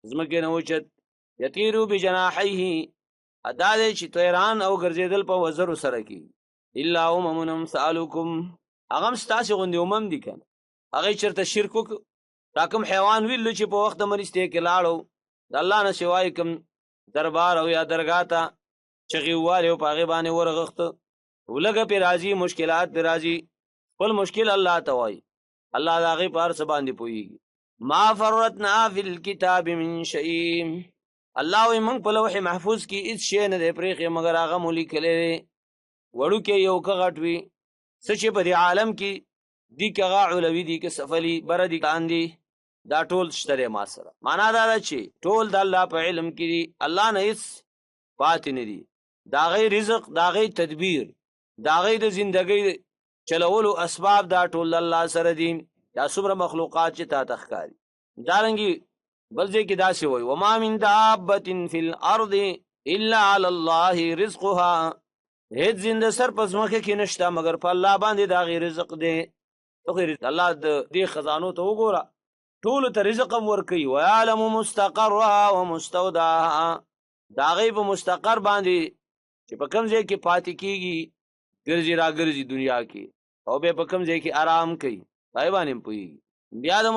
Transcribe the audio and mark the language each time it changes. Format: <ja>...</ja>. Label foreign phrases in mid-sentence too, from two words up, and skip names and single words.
<ps>زمکې نه اوچت</ps> <ar>یطیرو بجناحیه</ar> <ps>ادا دې چې طیران او ګرځېدل په وزرو سره کی</ps> <ar>الا امم امثالکم</ar> <ps>هغه هم ستاسې غوندې امم دي که نه هغې چېرته شرک وکړو دا کوم حیوان ویلو چې په وخت د مرستې کې لاړو د الله نه سوای کوم دربار او یا درګاه ته چغې ووالې او په هغې باندې ورغښته ولږه پې راځي مشکلات پې راځي خپل مشکل الله ته وایي الله د هغې په هر څه باندې پوهېږي</ps> <ar>ما فرطنا فی الکتاب من شیء</ar> <ps>الله وایي موږ په لوح محفوظ کې هېڅ شی نه دی پرېښی مګر هغه مو لیکلی دی وړوکی یو که غټ وي څه چې په دې عالم کې دي که هغه علوي دي که سفلي بره دي لاندې دا ټول شته دی ما سره معنا دا ده چې ټول د الله په علم کې دي الله نه هېڅ پاتې نه دي د هغې رزق د هغې تدبیر د هغې د زندګۍ چلولو اسباب دا ټول د الله سره دي دا څومره مخلوقات چې تا ته ښکاري دارنګې بل ځای کې داسې وایي</ps> <ar>وما من دابة فی الارض الا علی الله رزقها</ar> <ps>هیڅ زنده سر په ځمکه کې نشته مګر په الله باندې د هغې رزق دی الله د دې خزانو ته وګوره ټولو ته رزق هم ورکوي</ps> <ar>ویعلم مستقرها ومستودعها</ar> <ps>د هغې په مستقر باندې چې په کوم ځای کې پاتې کېږي ګرځي راګرځي دنیا کې او بیا په کوم ځای کې آرام کوي هغې باندې هم پوهېږي بیا د</ps>